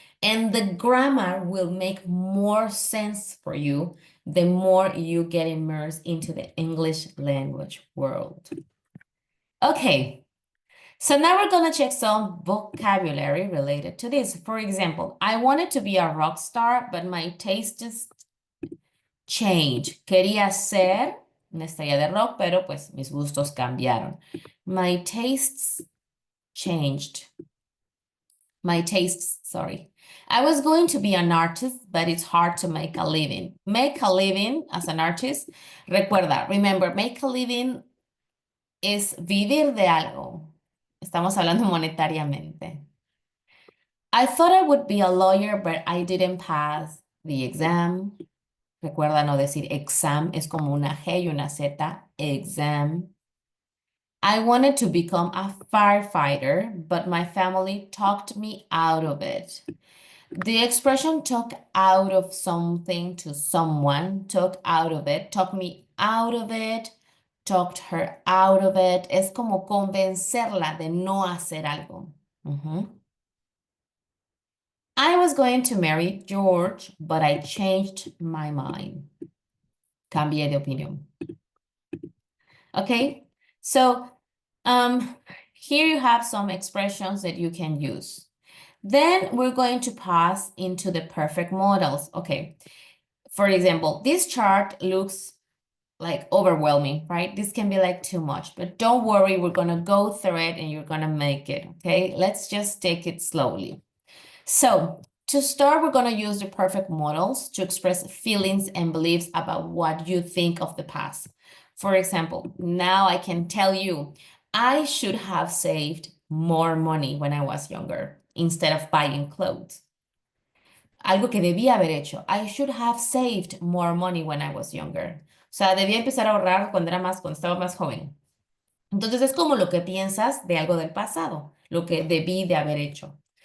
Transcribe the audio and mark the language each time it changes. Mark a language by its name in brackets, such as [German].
[English] And the grammar will make more sense for you the more you get immersed into the English language world. Okay, so now we're going to check some vocabulary related to this. For example, I wanted to be a rock star, but my tastes changed. [Spanish] Quería ser una estrella de rock, pero pues mis gustos cambiaron. [English] My tastes changed. My tastes, sorry. I was going to be an artist, but it's hard to make a living. Make a living as an artist. [Spanish] Recuerda, [English] remember, make a living [Spanish] es vivir de algo. Estamos hablando monetariamente. [English] I thought I would be a lawyer, but I didn't pass the exam. [Spanish] Recuerda no decir exam, es como una G y una Z, exam. [English] I wanted to become a firefighter, but my family talked me out of it. The expression talk out of something to someone, talk out of it, talk me out of it, talked her out of it. [Spanish] Es como convencerla de no hacer algo. Ujú. [English] I was going to marry George, but I changed my mind. [Spanish] Cambié de opinión. [English] Okay, so here you have some expressions that you can use. Then we're going to pass into the perfect models. Okay, for example, this chart looks like overwhelming, right? This can be like too much, but don't worry, we're gonna go through it and you're gonna make it, okay? Let's just take it slowly. So to start, we're gonna use the perfect models to express feelings and beliefs about what you think of the past. For example, now I can tell you, I should have saved more money when I was younger instead of buying clothes. [Spanish] Algo que debía haber hecho. [English] I should have saved more money when I was younger. [Spanish] O sea, debía empezar a ahorrar cuando estaba más joven. Entonces es como lo que piensas de algo del pasado, lo que debí de haber hecho.